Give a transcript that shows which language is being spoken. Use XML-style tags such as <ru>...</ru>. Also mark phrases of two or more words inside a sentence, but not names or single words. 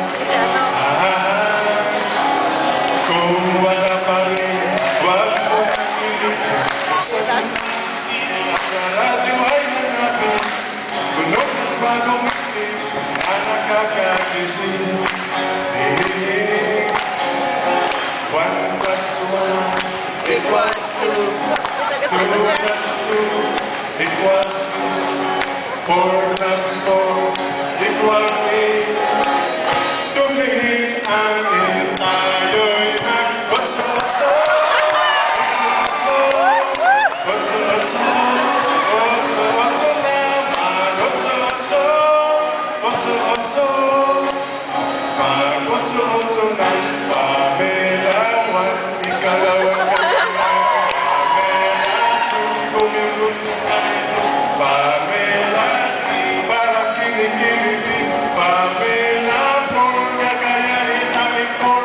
<tl>Kung wala pa rin, wag mo nang pilitin. Sa radyo ay hanapin, tunog ng bagong isip na nakakagising.</tl> <en>1 plus 1 equals 2. 2 plus 2 equals 2. 4 plus 4 equals 8.</en> <tl>Tumingin ang tayo'y nag-otso-otso. Otso-otso. Otso-otso. Otso-otso naman. Otso-otso. Otso-otso. Mag-otso-otso ng pamelawan. Ikalawang kailangan. Pamela, tumingin tayo. Pamela, parang kinikiliti. Pamela, kung kakayahin ang ipon.</tl>